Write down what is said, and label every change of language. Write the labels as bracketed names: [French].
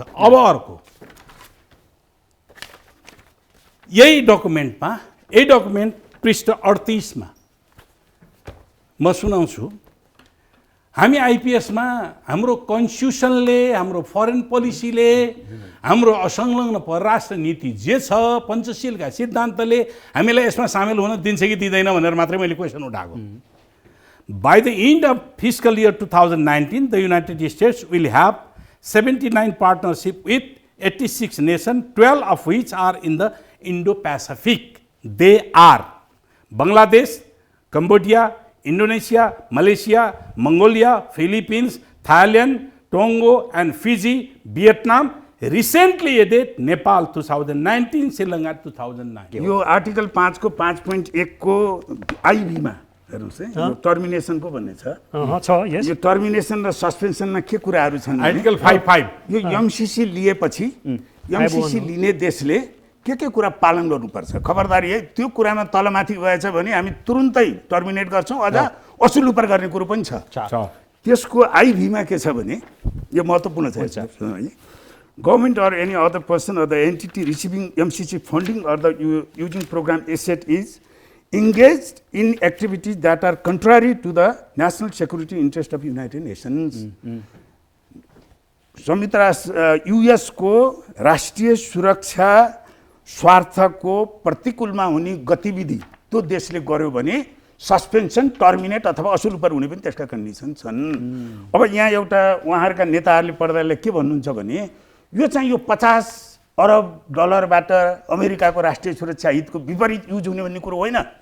[Nepali] अब अर्को यही डकुमेन्ट पृष्ठ 38 मा म सुनाउँछु। हामी आइपिएसमा हाम्रो कन्स्टिट्युसनले, हाम्रो फरेन पोलिसीले, हाम्रो असंलग्न परराष्ट्र नीति जे छ, पञ्चशीलका सिद्धान्तले हामीलाई यसमा सामेल हुन दिन्छ कि दिँदैन भनेर मात्रै मैले क्वेसन उठाएको। [English] By the end of fiscal year 2019, the United States will have 79 partnership with 86 nations, 12 of which are in the Indo-Pacific. They are Bangladesh, Cambodia, Indonesia, Malaysia, Mongolia, Philippines, Thailand, Togo and Fiji, Vietnam. Recently added Nepal 2019, Sri Lanka 2009. [Nepali] यो article 5 को 5.1 को आइबीमा हेर्नुहोस् है, यो termination पो भन्ने छ। छ यस यो टर्मिनेसन र सस्पेन्सनमा के कुराहरू छन् भने, आर्टिकल 5.5 यो एमसीसी लिएपछि एमसीसी लिने देशले के कुरा पालन गर्नुपर्छ, खबरदारी है। त्यो कुरामा तलमाथि गएछ भने हामी तुरुन्तै टर्मिनेट गर्छौँ, अझ असुल उपर गर्ने कुरो पनि छ। त्यसको आइभीमा के छ भने, यो महत्त्वपूर्ण छ, [English] Government or any other person or the entity receiving MCC funding or the using program asset is engaged in activities that are contrary to the national security interest of United Nations. [Nepali] संयुक्त राष्ट्र US को राष्ट्रिय सुरक्षा स्वार्थको प्रतिकूलमा हुने गतिविधि त्यो देशले गर्यो भने सस्पेन्सन, टर्मिनेट अथवा असुल उपर हुने पनि त्यसका कन्डिसन छन्। अब यहाँ एउटा उहाँहरूका नेताहरूले पढ्दाले के भन्नुहुन्छ भने, यो चाहिँ यो 50 अरब डलरबाट अमेरिकाको राष्ट्रिय सुरक्षा हितको विपरीत युज हुने भन्ने कुरो होइन।